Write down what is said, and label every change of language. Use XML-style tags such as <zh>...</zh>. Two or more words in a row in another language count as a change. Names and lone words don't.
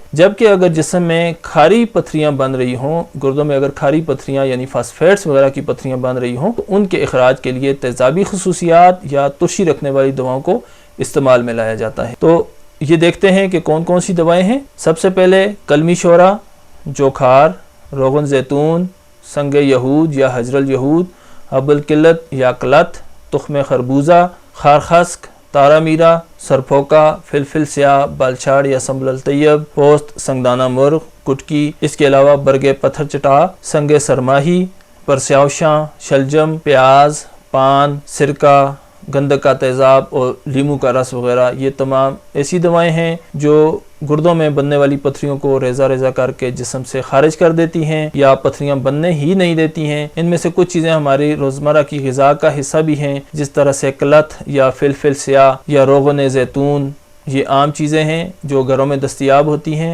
<ur>جبکہ اگر جسم میں کھاری پتھریاں بن رہی ہوں، گردوں میں اگر کھاری پتھریاں یعنی فاسفیٹس وغیرہ کی پتھریاں بن رہی ہوں، تو ان کے اخراج کے لیے تیزابی خصوصیات یا ترشی رکھنے والی دواؤں کو استعمال میں لایا جاتا ہے۔ تو یہ دیکھتے ہیں کہ کون کون سی دوائیں ہیں۔ سب سے پہلے کلمی شورا، جوکھار، روغن زیتون، سنگ یہود یا حجر الیہود، حب القلت یا کلت، تخم خربوزہ، خارخسک، تارا میرا، سرپھوکا، فلفل سیاہ، بالچھاڑ یا سنبل الطیب، پوست سنگدانہ مرغ، کٹکی۔ اس کے علاوہ برگ پتھر چٹا، سنگ سرماہی، پرسیاوشاں، شلجم، پیاز، پان، سرکہ، گندک کا تیزاب اور لیمو کا رس وغیرہ، یہ تمام ایسی دوائیں ہیں جو گردوں میں بننے والی پتھریوں کو ریزہ ریزہ کر کے جسم سے خارج کر دیتی ہیں یا پتھریاں بننے ہی نہیں دیتی ہیں۔ ان میں سے کچھ چیزیں ہماری روزمرہ کی غذا کا حصہ بھی ہیں، جس طرح سے کلت یا فلفل سیاہ یا روغن زیتون، یہ عام چیزیں ہیں جو گھروں میں دستیاب ہوتی ہیں۔</ur>